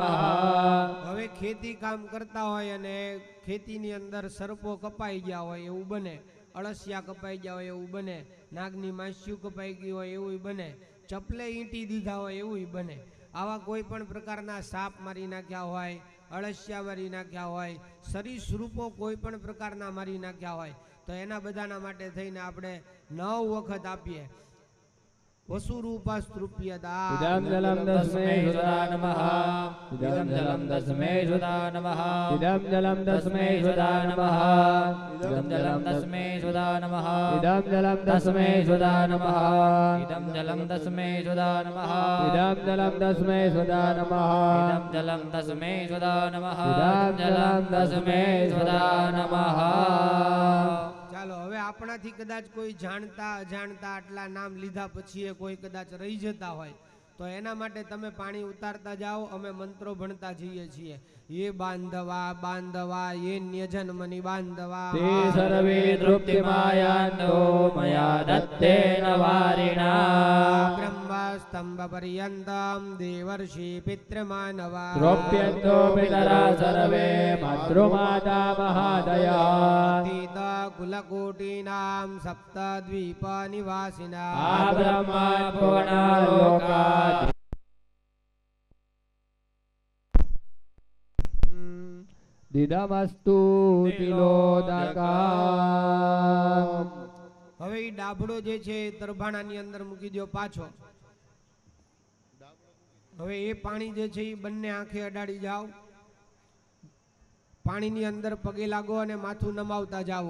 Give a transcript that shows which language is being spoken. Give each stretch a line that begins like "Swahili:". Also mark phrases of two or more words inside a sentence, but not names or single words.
Gujarati: હવે ખેતી કામ કરતા હોય અને ખેતીની અંદર સર્પો કપાઈ ગયા હોય એવું બને, અળસિયા કપાઈ ગયા હોય એવું બને, નાગની માસ્યું કપાઈ ગઈ હોય એવું બને, ચપલે ઈંટી દીધા હોય એવું બને, આવા કોઈ પણ પ્રકારના સાપ મારી નાખ્યા હોય, અળસિયા મારી નાખ્યા હોય, સરીસૃપો કોઈ પણ પ્રકારના મારી નાખ્યા હોય તો એના બધાના માટે થઈને આપણે 9 વખત આપીએ वसुरूपस्तृप्यता
Sanskrit: इदं जलं तस्मै सुधा नमः इदं जलं तस्मै सुधा नमः इदं जलं तस्मै सुधा नमः इदं जलं तस्मै सुधा नमः इदं जलं तस्मै सुधा नमः इदं जलं तस्मै सुधा नमः इदं जलं तस्मै सुधा नमः इदं जलं तस्मै सुधा नमः इदं जलं तस्मै सुधा नमः
Gujarati: ચાલો હવે આપણાથી કદાચ કોઈ જાણતા અજાણતા આટલા નામ લીધા પછી કોઈ કદાચ રહી જતા હોય તો એના માટે તમે પાણી ઉતારતા જાઓ અમે મંત્રો ભણતા જઈએ છીએ
Sanskrit: ये बांधवा बांधवा ये न्यजन्मनि बांधवा ते सर्वे तृप्तिमायान्तो मया दत्तेन वारिणा ब्रह्मस्तंभ पर्यन्तं देवर्षि पितृमानवा तृप्यन्तो पितरा सर्वे मातृमाता महादया तीत कुलकोटीनां सप्तद्वीप निवासिना आ ब्रह्मा भुवना लोका દિદમસ્તુ તિલોદકા.
Gujarati: હવે ઈ ડાભડો જે છે એ તરભાણાની અંદર મૂકી દો પાછો. હવે એ પાણી જે છે એ બંને આંખે અડાડી જાઓ, પાણીની અંદર પગે લાગો અને માથું નમાવતા જાઓ.